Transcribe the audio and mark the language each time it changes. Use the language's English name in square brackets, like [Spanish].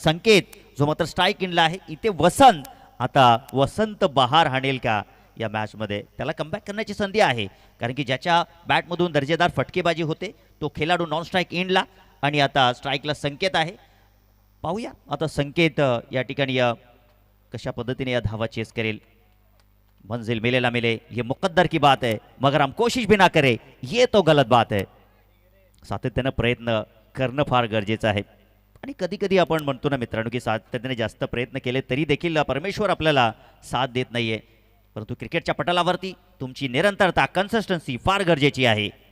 [Marathi] संकेत जो मात्र स्ट्राईक इंडला आहे. इथे वसंत, आता वसंत बहार हाणेल का या मॅचमध्ये, त्याला कमबॅक करण्याची संधी आहे. कारण की ज्याच्या बॅटमधून दर्जेदार फटकेबाजी होते तो खेळाडू नॉन स्ट्राईक इंडला आणि आता स्ट्राईकला संकेत आहे. पाहूया आता संकेत या ठिकाणी कशा पद्धतीने या धावा चेस करेल. [Hindi] मंजिल मिले ना मिले ये मुकद्दर की बात है, मगर हम कोशिश भी ना करे ये तो गलत बात है. [Marathi] सातत्यानं प्रयत्न करणं फार गरजेचं आहे. आणि कधी कधी आपण म्हणतो ना मित्रांनो की सातत्याने जास्त प्रयत्न केले तरी देखील परमेश्वर आपल्याला साथ देत नाहीये. परंतु क्रिकेटच्या पटलावरती तुमची निरंतरता, कन्सिस्टन्सी फार गरजेची आहे.